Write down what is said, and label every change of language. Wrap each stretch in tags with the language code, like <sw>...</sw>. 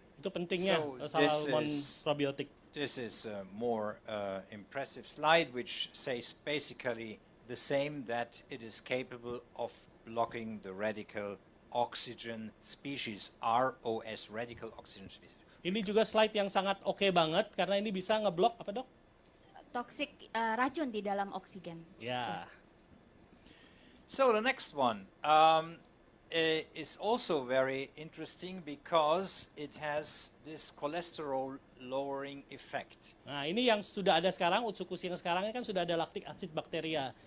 <id>Itu pentingnya salmon probiotik.</id> <en>This is a more impressive slide which says basically the same, that it is capable of blocking the radical oxygen species, ROS, radical oxygen species.</en> <id>Ini juga slide yang sangat oke banget karena ini bisa ngeblok apa dok? Toksik racun di dalam oksigen. Ya.</id> <en>So the next one is also very interesting because it has this cholesterol lowering effect.</en> <id>Nah ini yang sudah ada sekarang, Utsukushhii yang sekarang kan sudah ada</id> <en>lactic acid bacteria.</en>